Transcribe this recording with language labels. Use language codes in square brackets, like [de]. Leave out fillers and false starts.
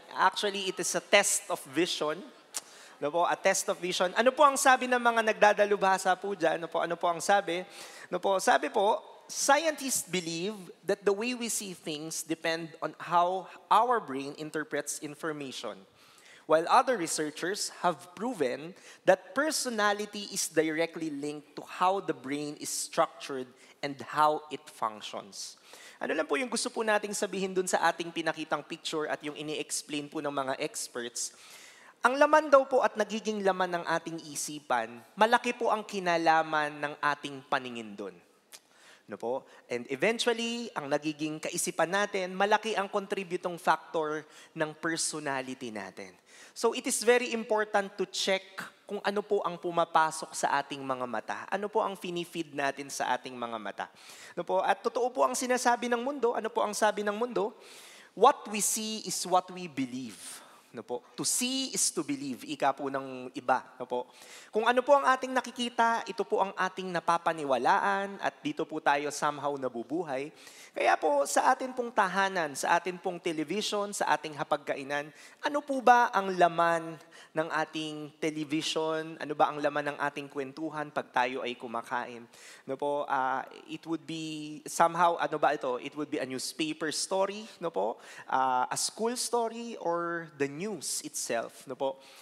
[en] Actually, it is a test of vision. No po, a test of vision. [tl] Ano po ang sabi ng mga nagdadalubhasa po dyan? Ano po ang sabi? No po, sabi po, [en] scientists believe that the way we see things depend on how our brain interprets information. While other researchers have proven that personality is directly linked to how the brain is structured and how it functions. [tl] Ano lang po yung gusto po nating sabihin dun sa ating pinakitang picture at yung ini-explain po ng mga experts. Ang laman daw po at nagiging laman ng ating isipan, malaki po ang kinalaman ng ating paningin doon. No po? And eventually, ang nagiging kaisipan natin, malaki ang contributing factor ng personality natin. [en] So it is very important to check [tl] kung ano po ang pumapasok sa ating mga mata. Ano po ang finifeed natin sa ating mga mata. No po? At totoo po ang sinasabi ng mundo. Ano po ang sabi ng mundo? [en] What we see is what we believe. [tl] No po? [en] To see is to believe. [tl] Ika po ng iba. No po? Kung ano po ang ating nakikita, ito po ang ating napapaniwalaan at dito po tayo somehow nabubuhay. Kaya po sa atin pong tahanan, sa atin pong television, sa ating hapagkainan, ano po ba ang laman ng ating television? Ano ba ang laman ng ating kwentuhan pag tayo ay kumakain? [en] No po, it would be somehow, [tl] ano ba ito? [en] It would be a newspaper story, no po? A school story or the news itself, no po?